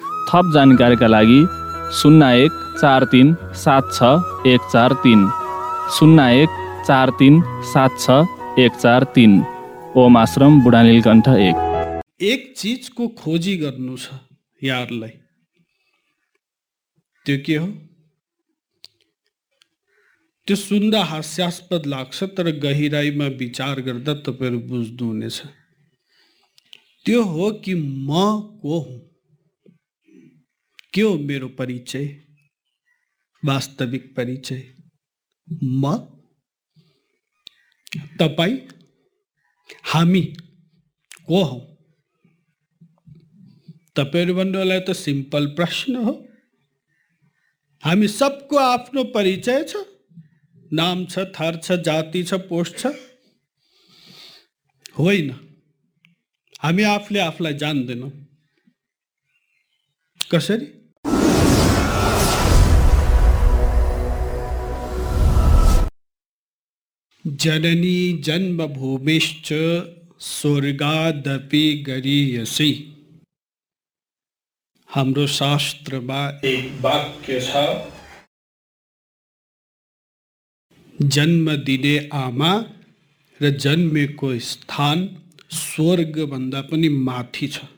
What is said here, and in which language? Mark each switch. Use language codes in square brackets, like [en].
[ne] थप जानकारीका लागि 01 43 76 143 01 43 76 143 ओम आश्रम बुढानीलकण्ठ 1। एक चिजको खोजी गर्नु छ यारलाई, त्यो के हो? त्यो सुन्दा हास्यास्पद लाग्छ तर गहिराईमा विचार गर्दा तपाईँहरू बुझ्नुहुनेछ। त्यो हो कि म को हुँ, के हो मेरो परिचय, वास्तविक परिचय। म, तपाईँ, हामी को हौ? तपाईँहरू भन्नुहोलाई त सिम्पल प्रश्न हो। हामी सबको आफ्नो परिचय छ, नाम छ, थर छ, जाति छ, पोस्ट छ, होइन? हामी आफूले आफूलाई जान्दैनौँ। कसरी? [sa] जननी जन्मभूमिश्च स्वर्गादपि गरीयसी। [ne] हाम्रो शास्त्रमा एक वाक्य छ, जन्म दिने आमा र जन्मेको स्थान स्वर्गभन्दा पनि माथि छ।